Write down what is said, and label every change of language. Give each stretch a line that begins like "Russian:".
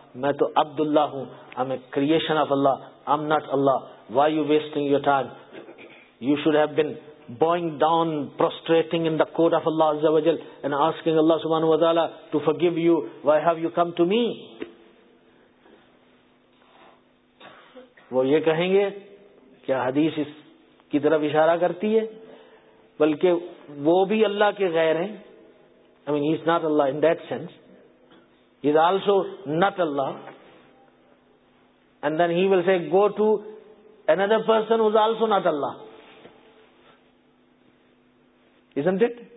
Urdu: Main to Abdullah hoon.
English: I'm a creation of Allah. I'm not Allah. Why are you wasting your time? You should have been bowing down, prostrating in the court of Allah Azza wa Jal and asking Allah subhanahu wa ta'ala to forgive you. Why have you come to me?
Urdu: وہ یہ کہیں گے کیا حدیث اس کی طرف اشارہ کرتی ہے, بلکہ وہ بھی اللہ کے غیر ہیں.
English: I mean, he's not Allah in that sense. He's also not Allah. And then he will say, go to another person who's also not Allah. Isn't it?